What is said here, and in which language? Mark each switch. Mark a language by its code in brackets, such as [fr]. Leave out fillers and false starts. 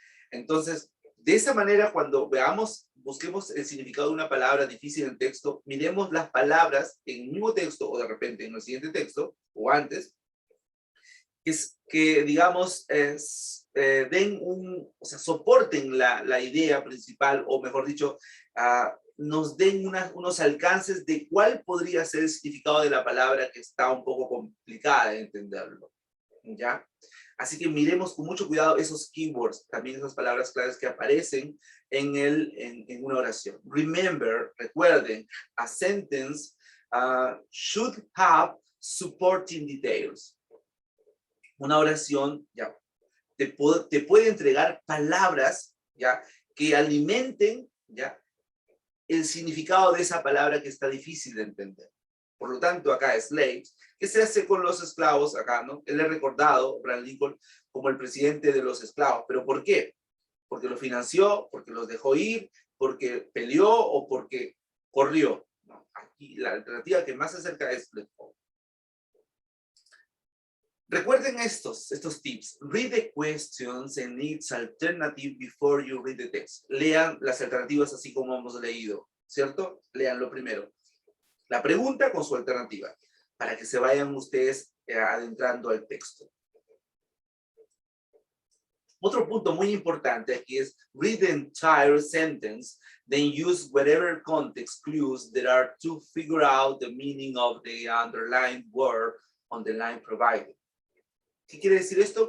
[es] Entonces, de esa manera, cuando busquemos el significado de una palabra difícil en texto, miremos las palabras en el mismo texto o de repente en el siguiente texto o antes, que digamos, o sea, soporten la idea principal, o mejor dicho, nos den unos alcances de cuál podría ser el significado de la palabra que está un poco complicada de entenderlo, ¿ya? Así que miremos con mucho cuidado esos keywords, también esas palabras claves que aparecen en una oración. [en] Remember, recuerden, a sentence should have supporting details. [es] Una oración, ya, te puede entregar palabras, ya, que alimenten, ya, el significado de esa palabra que está difícil de entender. Por lo tanto, acá slaves, ¿qué se hace con los esclavos acá, no? Él es recordado, Abraham Lincoln, como el presidente de los esclavos. ¿Pero por qué? Porque los financió, porque los dejó ir, porque peleó o porque corrió. No, aquí la alternativa que más se acerca es [en] let go. [es] Recuerden estos tips. [en] Read the questions and its alternative before you read the text. [es] Lean las alternativas así como hemos leído, ¿cierto? Leanlo primero. La pregunta con su alternativa, para que se vayan ustedes adentrando al texto. Otro punto muy importante aquí es [en] read the entire sentence, then use whatever context clues there are to figure out the meaning of the underlined word on the line provided. [es] ¿Qué quiere decir esto?